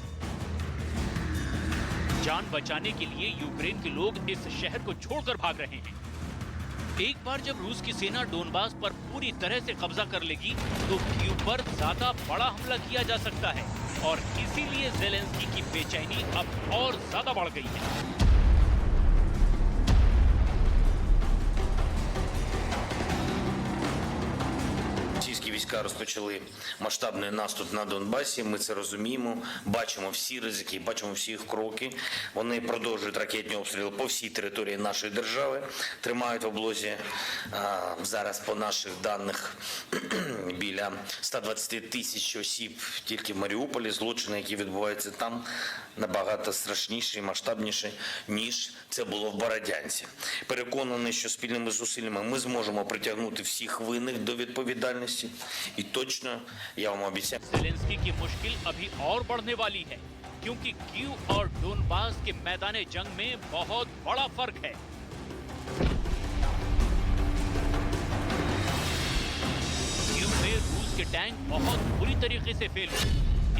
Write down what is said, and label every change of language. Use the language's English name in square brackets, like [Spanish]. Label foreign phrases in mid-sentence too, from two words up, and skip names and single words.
[Hindi] जान बचाने के लिए यूक्रेन के लोग इस शहर को छोड़कर भाग रहे हैं। एक बार जब रूस की सेना डोनबास पर पूरी तरह से कब्जा कर लेगी तो कीव पर ज्यादा बड़ा हमला किया जा सकता है और इसीलिए ज़ेलेंस्की की बेचैनी अब और ज्यादा बढ़ गई है। [Ukrainian] Російські війська розпочали масштабний наступ на Донбасі. Ми це розуміємо, бачимо всі ризики, бачимо всі їх кроки. Вони продовжують ракетні обстріли по всій території нашої держави. Тримають в облозі зараз по наших даних біля 120 тисяч осіб тільки в Маріуполі. Злочини, які відбуваються там, набагато страшніші і масштабніші, ніж це було в Бородянці. Переконаний, що спільними зусиллями ми зможемо притягнути всіх винних до відповідальності. І точно, я вам обіцяю. [Hindi] ज़ेलेंस्की की मुश्किल अभी और बढ़ने वाली है, क्योंकि कीव और डोनबास के मैदान जंग में बहुत बड़ा फर्क है। कीव में रूस रूस के टैंक बहुत बुरी तरीके से फेल हुए।